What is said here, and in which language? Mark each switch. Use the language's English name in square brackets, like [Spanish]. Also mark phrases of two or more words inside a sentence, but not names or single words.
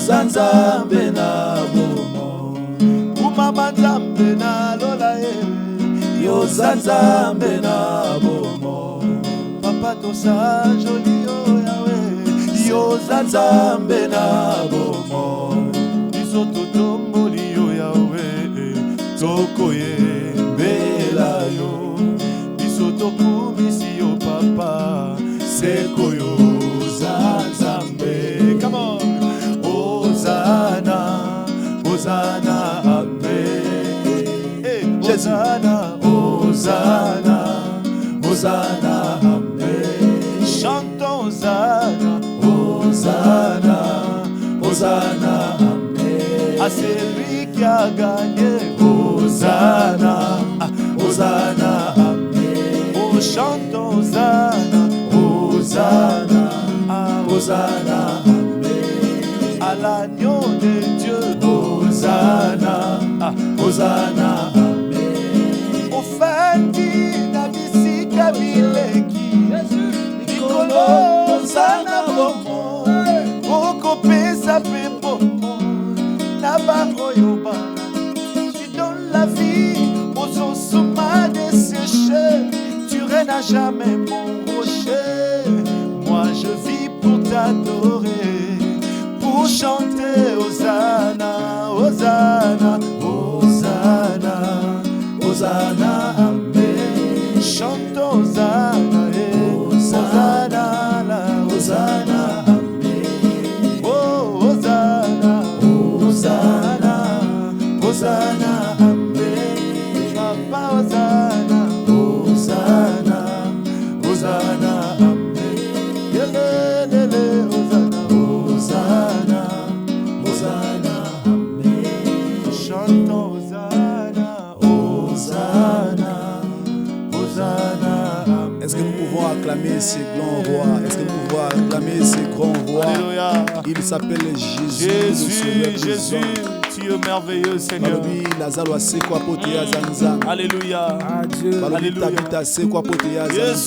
[Lingala] zanzambe na bomo kumama nzambe na lola yo zanzambe na bomo papa tosa joli yo yawe yo zanzambe na bomo biso totomboli yo yawe toko yembela yo biso tokumisi yo papa seko yo zanzambe. [English] Come on. [French] Hosanna, Hosanna, amen. Hey, Hosanna, Hosanna, Hosanna, amen. Chantons Hosanna, Hosanna, Hosanna, amen. À celui qui a gagné, Hosanna, Hosanna, amen. Oh, chantons Hosanna, Hosanna, Hosanna, amen. À l'agneau de Dieu, Hosanna, Hosanna, amen. [Lingala] Ofandi na bisika bileki, Nikolo Hosanna bomo, [French] Tu donnes la vie aux ossements desséchés. Tu règnes à jamais, mon rocher. Moi je vis pour t'adorer, pour chanter Hosanna, Hosanna, Hosanna, Hosanna, Amen. Chante Hosanna, Hosanna, la Hosanna, Amen. Oh, Hosanna, Hosanna, Hosanna, Amen. Papa, Hosanna, Hosanna, Hosanna, Amen. Yelelele, Hosanna, Hosanna, Hosanna, Amen. Chantons Hosanna, Hosanna, Hosanna, Amen. Est-ce que nous pouvons acclamer ces grands rois? Est-ce que nous pouvons acclamer ces grands rois? Alléluia. Il s'appelle Jésus. Jésus, Jésus, tu es merveilleux, Seigneur. Alléluia. Adieu. Alléluia. Yes,